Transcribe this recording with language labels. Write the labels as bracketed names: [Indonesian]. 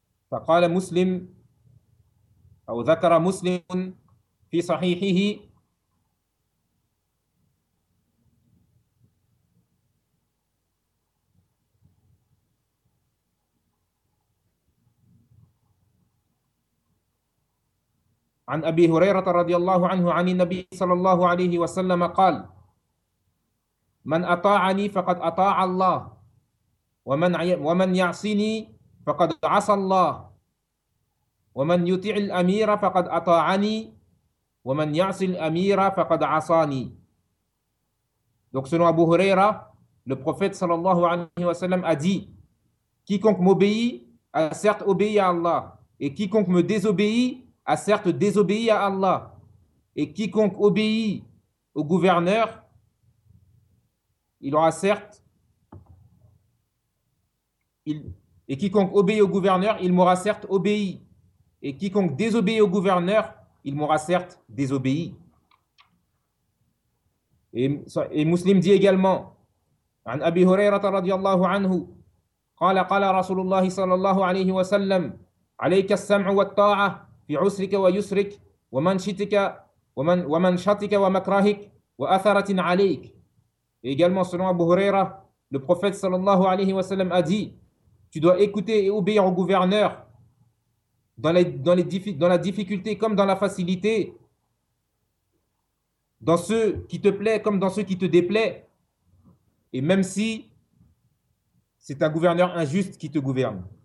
[Arabic] فقال مسلم أو ذكر مسلم في صحيحه عن أبي هريرة رضي الله عنه عن النبي صلى الله عليه وسلم قال من أطاعني فقد أطاع الله ومن يعصني فقد عصى الله ومن يطيع الأمير فقد أطاعني ومن يعصي الأمير فقد عصاني. [French] Donc selon Abu Huraira, le prophète sallallahu alayhi wa sallam a dit: quiconque m'obéit a certes obéi à Allah, et quiconque me désobéit a certes désobéi à Allah, et quiconque obéit au gouverneur, il aura certes et quiconque obéit au gouverneur, il m'aura certes obéi. Et quiconque désobéit au gouverneur, il m'aura certes désobéi. Et Muslim dit également, [Arabic] عن أبي هريرة رضي الله عنه قال قال رسول الله صلى الله عليه وسلم عليك السمع والطاعة في عسرك ويسرك ومنشتك ومنشطك ومكرهك وأثرة عليك. [French] Et également selon Abu Huraira, le prophète صلى الله عليه وسلم a dit: tu dois écouter et obéir au gouverneur dans la difficulté comme dans la facilité, dans ce qui te plaît comme dans ce qui te déplaît, et même si c'est un gouverneur injuste qui te gouverne.